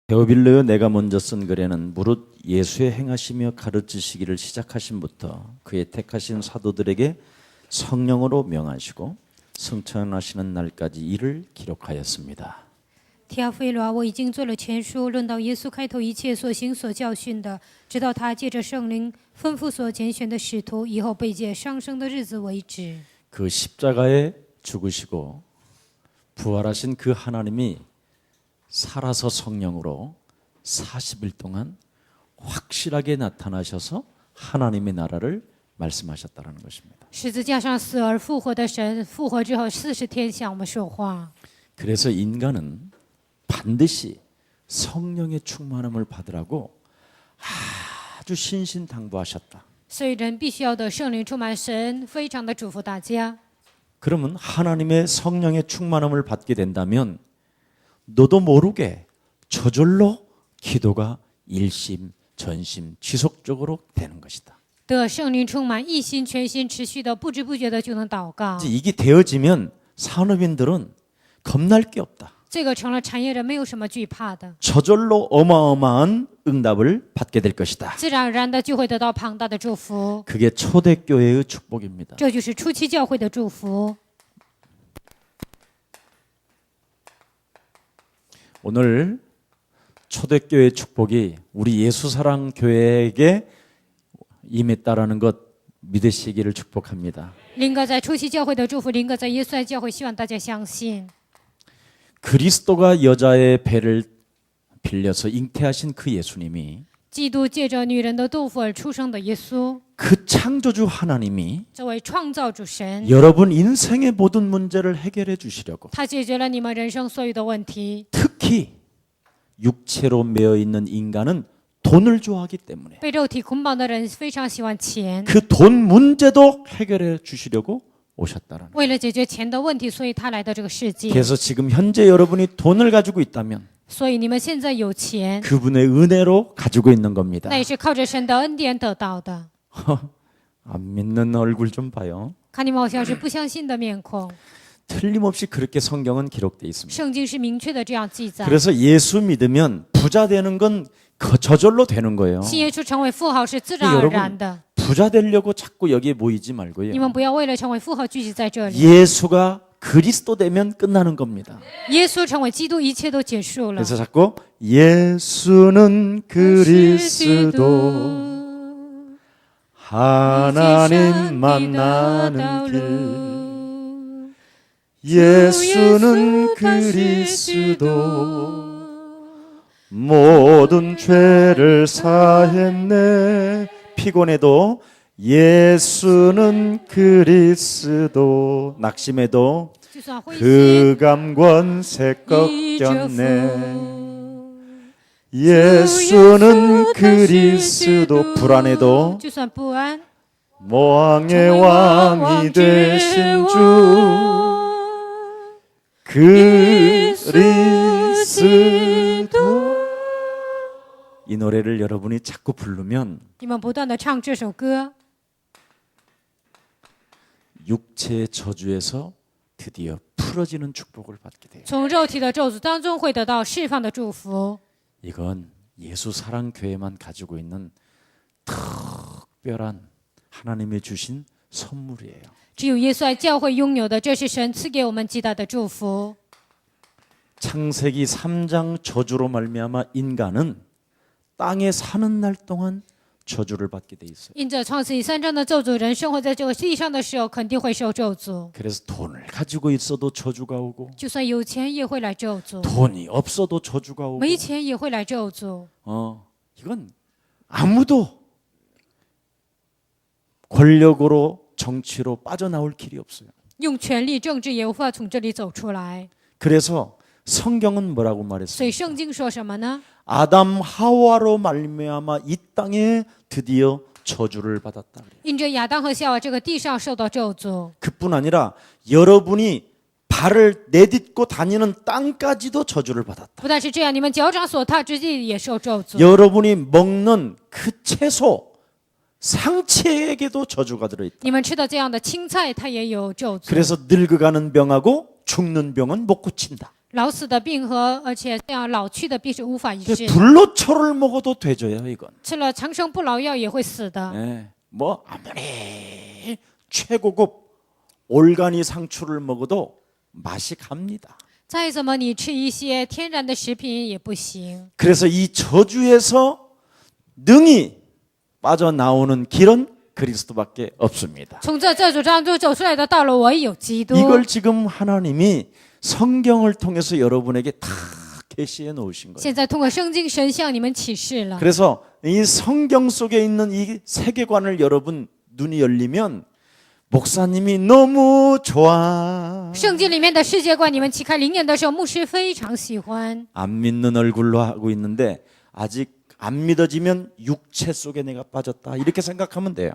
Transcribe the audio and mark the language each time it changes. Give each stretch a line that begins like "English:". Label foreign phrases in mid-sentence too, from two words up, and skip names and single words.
Korean: 고빌로요 내가 먼저 쓴 글에는 무릇 예수의 행하시며 가르치시기를 시작하심부터 그의 택하신 사도들에게 성령으로 명하시고 승천하시는 날까지 이를 기록하였습니다.
Chinese: 提阿非罗啊，我已经做了前书，论到耶稣开头一切所行所教训的，直到他借着圣灵吩咐所拣选的使徒，以后被借上升的日子为止。
Korean: 그 십자가에 죽으시고 부활하신 그 하나님이 살아서 성령으로 40일 동안 확실하게 나타나셔서 하나님의 나라를 말씀하셨다는 것입니다.
Chinese: 十字架上死而复活的神，复活之后40天向我们说话。
Korean: 그래서 인간은 반드시 성령의 충만함을 받으라고 아주 신신당부하셨다.
Chinese: 所以人必须要得圣灵充满，神非常的嘱咐大家。
Korean: 그러면 하나님의 성령의 충만함을 받게 된다면 너도 모르게 저절로 기도가 일심, 전심, 지속적으로 되는 것이다.
Chinese: 得圣灵充满，一心全心持续的，不知不觉的就能祷告。
Korean: 이제 이게 되어지면 산업인들은 겁날 게 없다.
Chinese: 这个成了产业人没有什么惧怕的，
Korean: 저절로 어마어마한 응답을 받게 될 것이다.
Chinese: 自然而然的就会得到庞大的祝福。
Korean: 그게 초대교회의 축복입니다.
Chinese: 这就是初期教会的祝福。
Korean: 오늘 초대교회 축복이 우리 예수사랑교회에게 임했다라는 것 믿으시기를 축복합니다.
Chinese: 林哥在初期教会的祝福，林哥在耶稣爱教会，希望大家相信。
Korean: 그리스도가 여자의 배를 빌려서 잉태하신 그 예수님이
Chinese: 基督借着女人的肚腹而出生的耶稣，
Korean: 그 창조주 하나님이
Chinese: 这位创造主神，
Korean: 여러분 인생의 모든 문제를 해결해 주시려고
Chinese: 他解决了你们人生所有的问题。
Korean: 특히 육체로 매여 있는 인간은 돈을 좋아하기 때문에
Chinese: 被肉体捆绑的人非常喜欢钱，
Korean: 그 돈 문제도 해결해 주시려고 오셨다라는.
Chinese: 为了解决钱的问题，所以他来到这个世界。
Korean: 그래서 지금 현재 여러분이 돈을 가지고 있다면
Chinese: 所以你们现在有钱，
Korean: 그분의 은혜로 가지고 있는 겁니다.
Chinese: 那也是靠着神的恩典得到的。
Korean: 안 믿는 얼굴 좀 봐요.
Chinese: 看你们好像是不相信的面孔，
Korean: 틀림없이 그렇게 성경은 기록되어 있습니다.
Chinese: 圣经是明确的这样记载。
Korean: 그래서 예수 믿으면 부자 되는 건 저절로 되는 거예요.
Chinese: 信耶稣成为富豪是自然而然的，
Korean: 부자 되려고 자꾸 여기에 모이지 말고요.
Chinese: 你们不要为了成为富豪聚集在这里。
Korean: 예수가 그리스도 되면 끝나는 겁니다.
Chinese: 耶稣成为基督，一切都结束了。
Korean: 그래서 자꾸 예수는 그리스도 하나님 만나는 길 예수는 그리스도 모든 죄를 사했네 피곤해도 예수는 그리스도 낙심해도
Chinese: 就算灰心
Korean: 그 감권새
Chinese: 依着
Korean: 꺾였네
Chinese: 福，
Korean: 예수는 그리스도 불안해도
Chinese: 就算不安，
Korean: 모왕의 왕이 되신 주 그리스도 이 노래를 여러분이 자꾸 부르면
Chinese: 你们不断的唱这首歌，
Korean: 육체의 저주에서 드디어 풀어지는 축복을 받게 돼요.
Chinese: 从肉体的咒诅当中会得到释放的祝福。
Korean: 이건 예수 사랑 교회만 가지고 있는 특별한 하나님이 주신 선물이에요.
Chinese: 只有耶稣爱教会拥有的，这是神赐给我们极大的祝福。
Korean: 창세기 3장 저주로 말미암아 인간은 땅에 사는 날 동안 저주를 받게 돼 있어요.
Chinese: 因着创世纪3章的咒诅，人生活在这个地上的时候，肯定会受咒诅。
Korean: 그래서 돈을 가지고 있어도 저주가 오고
Chinese: 就算有钱也会来咒诅，
Korean: 돈이 없어도 저주가 오고
Chinese: 没钱也会来咒诅。
Korean: 이건 아무도 권력으로 정치로 빠져나올 길이 없어요.
Chinese: 用权力、政治也无法从这里走出来。
Korean: 그래서 성경은 뭐라고
Chinese: 所
Korean: 말했어요?
Chinese: 以圣经说什么呢？
Korean: 아담 하와로 말미암아 이 땅에 드디어 저주를 받았다.
Chinese: 因着亚当和夏娃这个地上受到咒诅，
Korean: 그뿐 아니라 여러분이 발을 내딛고 다니는 땅까지도 저주를 받았다.
Chinese: 不但是这样，你们脚掌所踏之地也受咒诅。
Korean: 여러분이 먹는 그 채소 상체에게도 저주가 들어있다.
Chinese: 你们吃的这样的青菜，它也有咒诅。
Korean: 그래서 늙어가는 병하고 죽는 병은 못 고친다.
Chinese: 老死的病和而且这样老去的病是无法医治的，
Korean: 불로초를 먹어도 되죠요 이건.
Chinese: 吃了长生不老药也会死的。
Korean: 예, 뭐 아무리 최고급 올가니 상추를 먹어도 맛이 갑니다.
Chinese: 再怎么你吃一些天然的食品也不行。
Korean: 그래서 이 저주에서 능히 빠져나오는 길은 그리스도밖에 없습니다.
Chinese: 从这主当中走出来的道路唯有基督。
Korean: 이걸 지금 하나님이 성경을 통해서 여러분에게 다 계시해 놓으신 거예요.
Chinese: 现在通过圣经神向你们启示了。
Korean: 그래서 이 성경 속에 있는 이 세계관을 여러분 눈이 열리면 목사님이 너무 좋아.
Chinese: 圣经里面的世界观，你们启开灵眼的时候，牧师非常喜欢。
Korean: 안 믿는 얼굴로 하고 있는데 아직 안 믿어지면 육체 속에 내가 빠졌다 이렇게 생각하면 돼요.